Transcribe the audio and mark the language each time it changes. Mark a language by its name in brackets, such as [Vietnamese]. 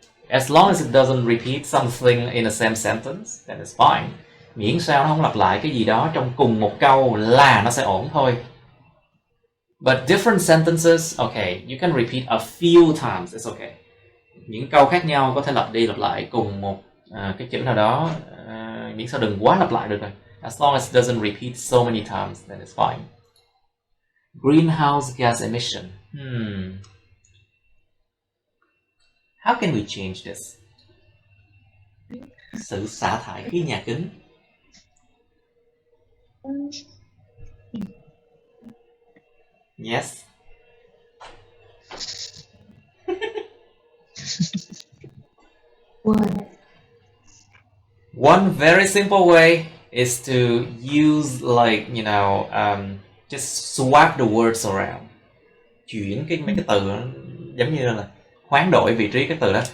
[English] As long as it doesn't repeat something in the same sentence, then it's fine. [Vietnamese] Miễn sao nó không lặp lại cái gì đó trong cùng một câu là nó sẽ ổn thôi. [English] But different sentences, okay, you can repeat a few times, it's okay. [Vietnamese] Những câu khác nhau có thể lặp đi lặp lại cùng một cái chữ nào đó, miễn sao đừng quá lặp lại được rồi. [English] As long as it doesn't repeat so many times, then it's fine. Greenhouse gas emission. How can we change this? [Vietnamese] Sự xả thải khí nhà kính. [English] Yes. One very simple way is to use like, you know, just swap the words around. [Vietnamese] Chuyển mấy cái từ đó, giống như là hoán đổi vị trí cái từ đó.